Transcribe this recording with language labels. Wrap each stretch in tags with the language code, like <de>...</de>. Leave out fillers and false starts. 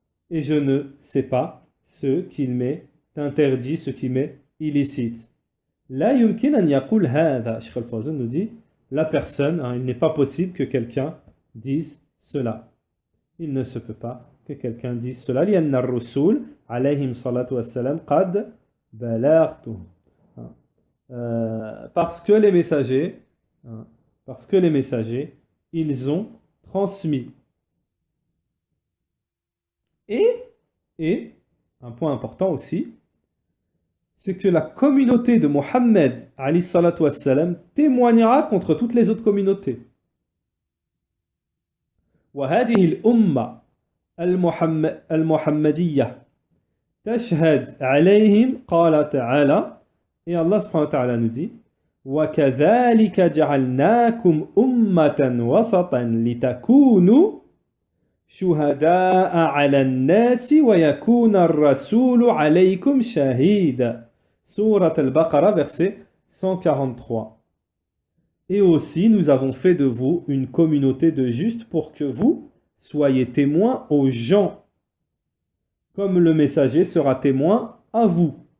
<fr>Et je ne sais pas ce qu'il m'est interdit, ce qui m'est illicite.</fr> <ar>La yumkin an yaqul hadha.</ar> <fr>Cheikh Al-Fawzan nous dit la personne, il n'est pas possible que quelqu'un dise cela. Il ne se peut pas que quelqu'un dise cela.</fr> <ar>لأن الرسول عليهم الصلاة والسلام قد بلغته.</ar> <fr>Parce que les messagers, ils ont transmis. Et un point important aussi, c'est que la communauté de Mohammed alayhi salatu wassalam témoignera contre toutes les autres communautés.</fr> <ar>وهذه الأمة المحمدية تشهد عليهم قال تعالى</ar> <fr>et Allah subhanahu wa ta'ala nous dit</fr> <ar>وكذلك جعلناكم أمة وسطا لتكونوا شهداء على الناس ويكون الرسول عليكم شهيدا Surat al-Baqarah</ar> <fr>verset 143. Et aussi nous avons fait de vous une communauté de justes pour que vous soyez témoins aux gens comme le messager sera témoin à vous.</fr>